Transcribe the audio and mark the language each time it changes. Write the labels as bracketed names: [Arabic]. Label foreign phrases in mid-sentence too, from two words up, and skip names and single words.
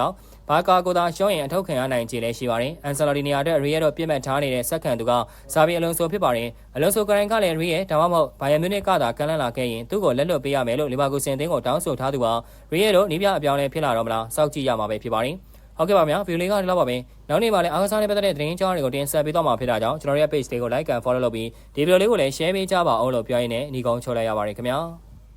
[Burmese] င့်ဘာကာကိုသာရှုံးရင်အထောက်ခံရနိုင်ခြေလည်းရှိပါတယ်။အန်ဆယ်လော်ဒီနေရာအတွက် Real တို့ပြစ်မှတ်ထားနေတဲ့စက္ကန့်သူကစာပြီးအလုံးဆိုဖြစ်ပါတယ်။အလုံးဆိုကရင်ကလည်း Real ဒါမှမဟုတ်ဘိုင်ယန်မြူနစ်ကသာကမ်းလှမ်းလာခဲ့ရင်သူ့ကိုလက်လွတ်ပေးရမယ်လို့လီဗာပူးစင်အသင်းကိုတောင်းဆိုထားသူပါ Real တို့နီးပြအပြောင်းလဲဖြစ်လာတော့မလားစောင့်ကြည့်ရမှာပဲဖြစ်ပါတယ်။ဟုတ်ကဲ့ပါဗျာဗီဒီယိုလေးကဒီလောက်ပါပဲနောက်နေ့မှာလည်းအားကစားနဲ့ပတ်သက်တဲ့သတင်းကြောင်းတွေကိုတင်ဆက်ပေးသွားမှာဖြစ်တာကြောင့်ကျွန်တော်ရဲ့ page လေးကို [English] like and follow [Burmese] လုပ်ပြီးဒီဗီဒီယိုလေးကိုလည်း share ပေးကြပါအောင်လို့ပြောရင်းနဲ့ညီကုန်းချိုးလိုက်ရပါတယ်ခင်ဗျာ